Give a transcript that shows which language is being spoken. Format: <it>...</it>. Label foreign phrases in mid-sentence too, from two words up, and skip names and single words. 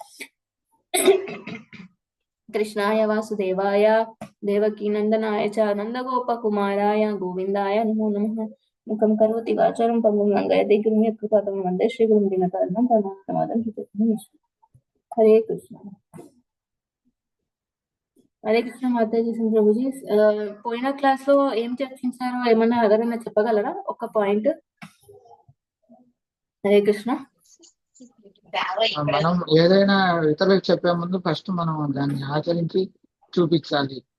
<sa>कृष्णाय वासुदेवाय देवकीनन्दनाय च नन्दगोपकुमाराय गोविन्दाय नमो नमः। मुखं करोति वाचालं पङ्गुं लङ्घयति गिरिं यत्कृपातं वन्दे श्रीगुरुं दीनतारिणं परमानन्दमाधवं श्रीचैतन्यं।</sa> <te>हरे कृष्ण హరే కృష్ణ మాతాజీ ప్రభుజీ పోయిన క్లాస్ లో ఏం చర్చించారో ఏమన్నా ఎవరైనా చెప్పగలరా ఒక పాయింట్? హరే కృష్ణ. మనం ఏదైనా ఇతరులకు చెప్పే ముందు ఫస్ట్ మనం దాన్ని ఆచరించి చూపించాలి.</te>